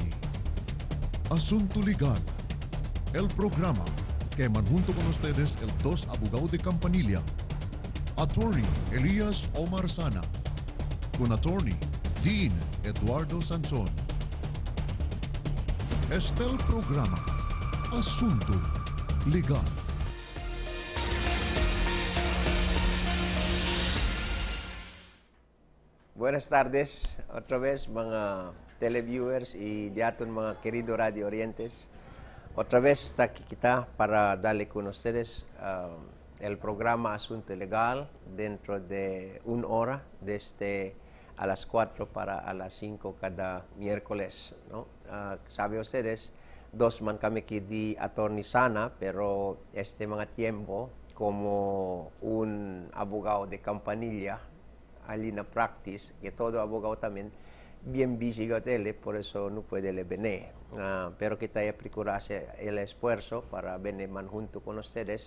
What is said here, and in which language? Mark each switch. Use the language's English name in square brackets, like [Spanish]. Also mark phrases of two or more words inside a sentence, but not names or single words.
[Chavacano] Asunto legal. El programa que manjunto con ustedes el dos abogados de Campanilla, Attorney Elias Omar Sana, con Attorney Dean Eduardo Sansón. Este el programa Asunto Legal. Buenas tardes, otra vez mga televiewers y diaton mga querido Radio Orientes. Otra vez está aquí kita para darle con ustedes el programa Asunto Legal dentro de una hora, desde a las 4 para a las 5 cada miércoles, ¿no? Sabe ustedes, dos man kami di Attorney Sana, pero este mga tiempo como un abogado de Campanilla, alina practice, que todo abogado también bien busy con él, por eso no puede venir. Pero kita ya procurase el esfuerzo para venir junto con ustedes.